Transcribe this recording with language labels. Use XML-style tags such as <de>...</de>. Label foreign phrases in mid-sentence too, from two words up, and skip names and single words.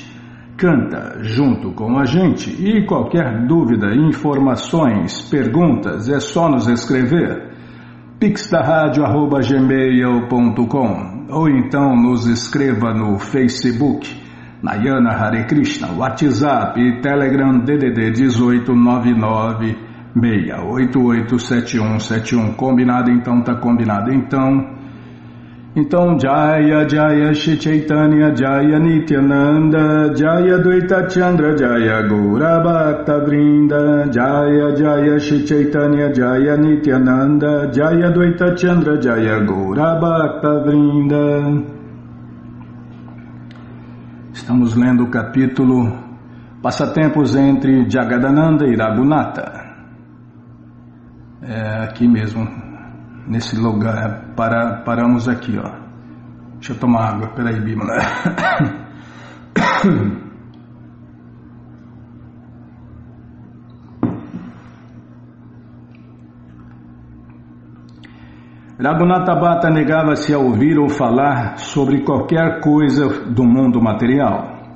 <pt>Canta junto com a gente e qualquer dúvida, informações, perguntas, é só nos escrever pixdarradio@gmail.com ou então nos escreva no Facebook, Nayana Hare Krishna, WhatsApp e Telegram DDD 1899-688-7171, combinado então, tá combinado então Jaya Jaya Shri Chaitanya Jaya Nityananda Jaya Dvaita Chandra Jaya Gaura Bhakta Vrinda Jaya Jaya Shri Chaitanya Jaya Nityananda Jaya Dvaita Chandra Jaya Gaura Bhakta Vrinda. Estamos lendo o capítulo Passatempos entre Jagadananda e Raghunatha. É aqui mesmo. Nesse lugar, paramos aqui, ó. Deixa eu tomar água, peraí, Bimala. Raghunatha Bhatta negava-se a ouvir ou falar sobre qualquer coisa do mundo material.</pt>